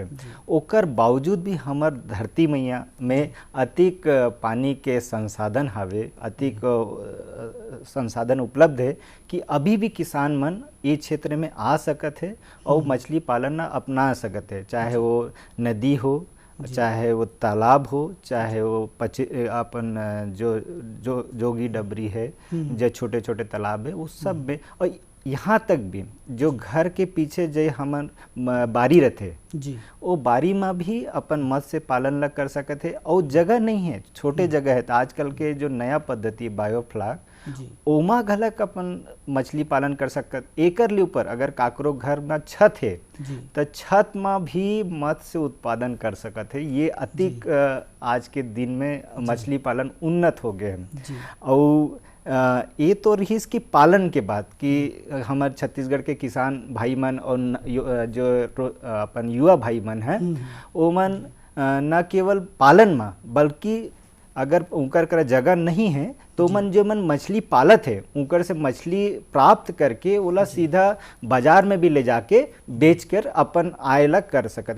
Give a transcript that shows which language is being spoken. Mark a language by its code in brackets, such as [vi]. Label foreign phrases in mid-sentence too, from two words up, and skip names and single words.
[hne] ओकर बावजूद भी हमार धरती मैया में अतिक पानी के संसाधन हवे, अतिक संसाधन उपलब्ध है कि अभी भी किसान मन ये क्षेत्र में आ सकत है और मछली पालन अपना सकत है, चाहे वो नदी हो, चाहे वो तालाब हो, चाहे वो अपन जो जोगी डबरी है, जो छोटे छोटे तालाब है, उस सब में। और यहाँ तक भी जो घर के पीछे जो हमन बारी रहते जी, वो बारी में भी अपन मत्स्य पालन ला कर सकते है। और जगह नहीं है, छोटे जगह है, तो आजकल के जो नया पद्धति बायोफ्लाक, ओमा घलक अपन मछली पालन कर सकत। एकर ले ऊपर अगर काकरो घर में छत है तो छत में भी मत्स्य उत्पादन कर सकत है। ये अतिक आज के दिन में मछली पालन उन्नत हो गए हैं। और ये तो रही इसकी पालन के बाद कि हमारे छत्तीसगढ़ के किसान भाई मन और जो अपन युवा भाई मन हैं, वो मन न केवल पालन में बल्कि अगर उनकर कर जगह नहीं है तो मन जो मन मछली पालत है उनकर से मछली प्राप्त करके ओला सीधा बाजार में भी ले जाके बेचकर अपन आय ला कर सकते।